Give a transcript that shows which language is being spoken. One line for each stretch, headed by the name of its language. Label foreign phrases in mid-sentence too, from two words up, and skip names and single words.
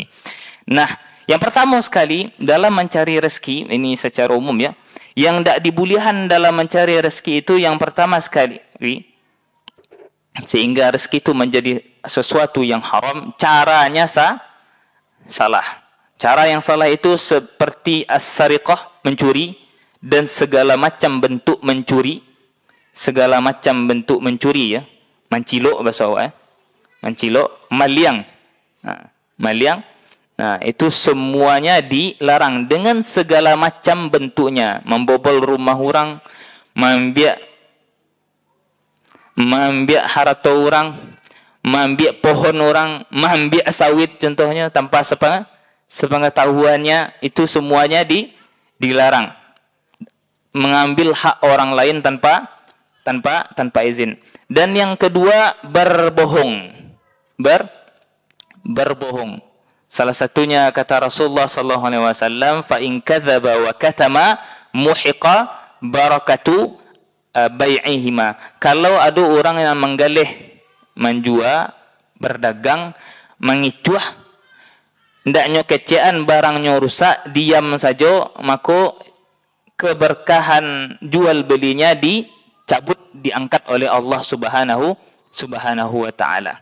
Indonesian: Nah, yang pertama sekali dalam mencari rezeki ini secara umum ya, yang tidak dibolehkan dalam mencari rezeki itu yang pertama sekali Sehingga rezeki itu menjadi sesuatu yang haram, caranya salah. Cara yang salah itu seperti as-sariqah, mencuri, dan segala macam bentuk mencuri. Segala macam bentuk mencuri ya. Mencilok bahasa awak Mencilok, maliang. Maliang. Nah, itu semuanya dilarang dengan segala macam bentuknya. Membobol rumah orang, mengambil harta orang, mengambil pohon orang, mengambil sawit contohnya tanpa sepengetahuannya, itu semuanya dilarang. Mengambil hak orang lain tanpa izin. Dan yang kedua, berbohong. Berbohong. Salah satunya kata Rasulullah
Arabic: صلى الله عليه وسلم, فإن كذبا وكتما محقت بركة بيعهما.
Indonesian: Kalau ada orang yang menggalih, menjual, berdagang, mengicuah, hendaknya kecean barangnya rusak, diam saja, maka keberkahan jual belinya dicabut, diangkat oleh Allah
Arabic: سبحانه وتعالى.